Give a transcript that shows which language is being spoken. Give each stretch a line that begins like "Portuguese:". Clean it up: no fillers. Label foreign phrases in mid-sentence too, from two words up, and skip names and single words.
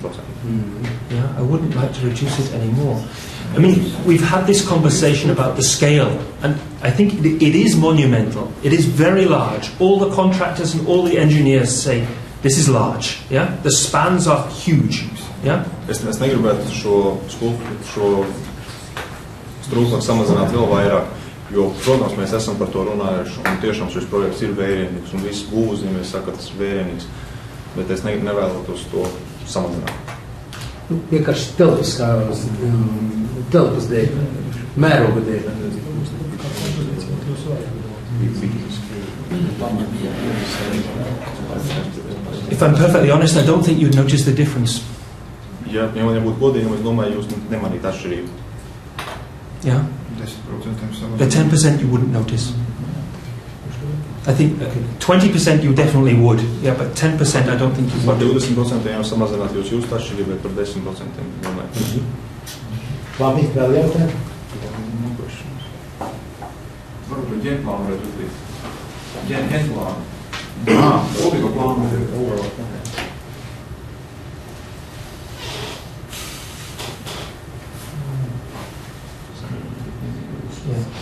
English: Yeah, I wouldn't like to reduce it anymore. I mean, we've had this conversation about the scale, and I think it is monumental. It is very large. All the contractors and all the engineers say, this is large. Yeah, the spans are huge. Yeah.
Latvian: Es negribētu šo strūklaku samazināt vēl vairāk, jo, protams, mēs esam par to runājuši, un tiešām šis projekts ir vērienīgs, un visi būvuzņēmēji saka, ka tas ir vērienīgs, bet es nevēlētos to samazināt. Vienkārši telpas dēļ, mēroga dēļ.
English: If I'm perfectly honest, I don't think you'd notice the difference.
Latvian: Ja man būtu godīgi, es domāju, jūs nemanīt atšķirību.
English: Yeah? The 10% you wouldn't notice. I think 20% you definitely would. Yeah, but 10% I don't think you
Latvian: Par
English: would.
Latvian: 20% jau samazināt jūs jūsu atšķirību, bet par 10% domāju. Labi, vēl jautājumi? Varbūt ģenplānu varētu uzlīt. Ģenplānu. Kopīgo plānu.
English: Yeah.